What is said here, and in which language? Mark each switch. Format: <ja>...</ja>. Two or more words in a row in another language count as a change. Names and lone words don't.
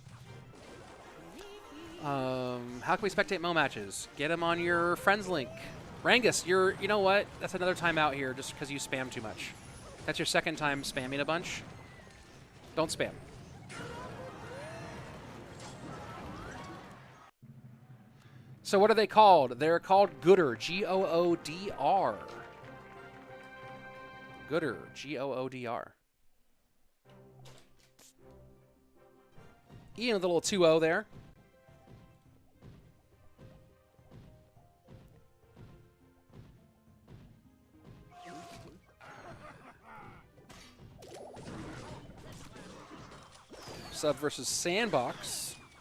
<en>How can we spectate Mo matches? Get them on your friends link. Rangus, you know what? That's another timeout here just because you spam too much. That's your second time spamming a bunch. Don't spam. So what are they called? They're called Goodr. G-O-O-D-R. Goodr. G-O-O-D-R. Ian with a little 2-0 there. Sub versus Sandbox.</en>